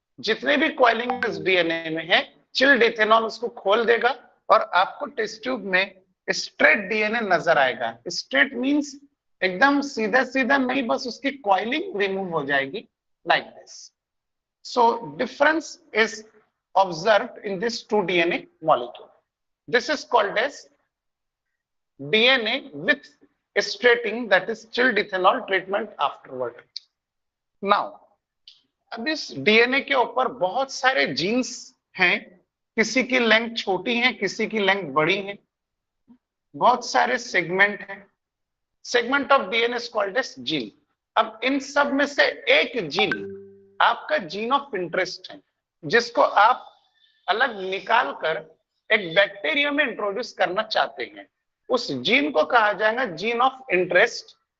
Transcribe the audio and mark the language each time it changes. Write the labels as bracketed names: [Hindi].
[Hindi] जितने भी coiling इस DNA में है, chilled ethanol उसको खोल देगा और आपको टेस्ट ट्यूब में straight DNA नजर आएगा. [English] Straight means [Hindi] एकदम सीधा सीधा नहीं, बस उसकी coiling remove हो जाएगी [English] like this. So difference is observed in this two DNA molecule. This is called as DNA with straightening, that is chilled ethanol treatment afterward. Now, [Hindi] अब इस डीएनए के ऊपर बहुत सारे जीन्स हैं, किसी की लेंथ छोटी है, किसी की लेंथ बड़ी है, बहुत सारे सेगमेंट हैं. [English] Segment of DNA is called as gene. [Hindi] अब इन सब में से एक जीन आपका जीन ऑफ इंटरेस्ट है, जिसको आप अलग निकाल कर एक बैक्टीरिया में इंट्रोड्यूस करना चाहते हैं. उस जीन को कहा जाएगा जीन ऑफ इंटरेस्ट,